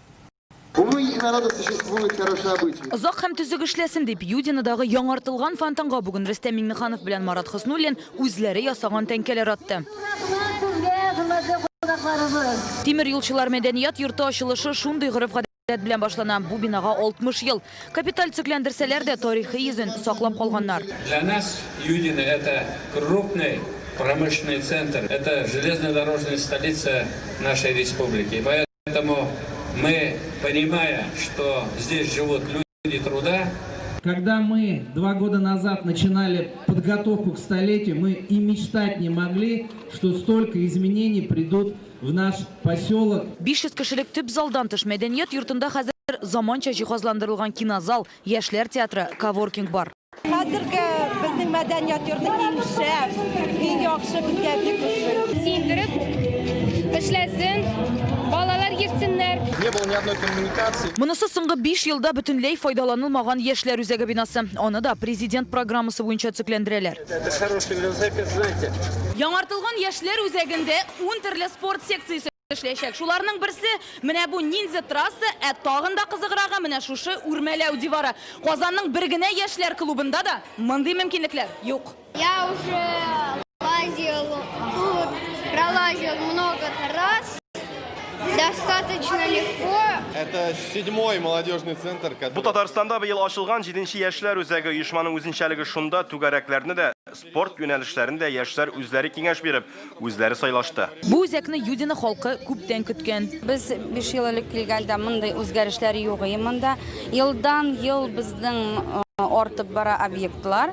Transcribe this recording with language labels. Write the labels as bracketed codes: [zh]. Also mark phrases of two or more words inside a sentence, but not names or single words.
[tt] Озак һәм төзек эшләсен дип Юдинадагы яңартылган фонтанга бүген Рөстәм Миңнеханов белән Марат Хөснуллин үзләре ясаган тәңкәләр атты. Тимер юлчылар мәдәният йорты ачылышы шундый гореф-гадәт белән башлана. Бу бинага 60 ел. Капиталь цикләндерсәләр дә тарихи йөзен саклап калганнар. [ru] Для нас Юдина это крупный промышленный центр, это железнодорожная столица нашей республики. Поэтому мы, понимая, что здесь живут люди труда. Когда мы 2 года назад начинали подготовку к столетию, мы и мечтать не могли, что столько изменений придут в наш поселок. [tt] 500 кешелек төп залдан тыш мәдәният йортында хәзер заманча җиһазландырылган кинозал, яшьләр театры, коворкинг бар. Хәзерге безнең мәдәният йорты иң шәп, иң яхшы безгә бик ошый. Синдереп эшләсен, балалар йөрсеннәр. [ru] Не было ни одной коммуникации. [tt] Монысы соңгы 5 елда бөтенләй файдаланылмаган яшьләр үзәге бинасы. Аны да президент программасы буенча цикләндерәләр. [ru] Это хороший велосипед, знаете. [tt] Яңартылган яшьләр үзәгендә 10 төрле спорт секциясе эшләячәк. Шуларның берсе менә бу ниндзя трасса, тагын да кызыграгы менә шушы үрмәләү дивары. Казанның бер генә яшьләр клубында да мондый мөмкинлекләр юк. [ru] Я уже пролазил много раз. Достаточно легко. Это 7-й молодежный центр. [tt] Бу Татарстанда быел ачылган 7-нче яшьләр үзәге оешманың үзенчәлеге шунда түгәрәкләрне дә, спорт юнәлешләрендә яшьләр үзләре киңәш биреп, үзләре сайлашты. Бу үзәкне Юдина халкы күптән көткән. Без 5 ел элек килгәндә мондай үзгәрешләр юк монда. Елдан ел безнең артып бара объектлар.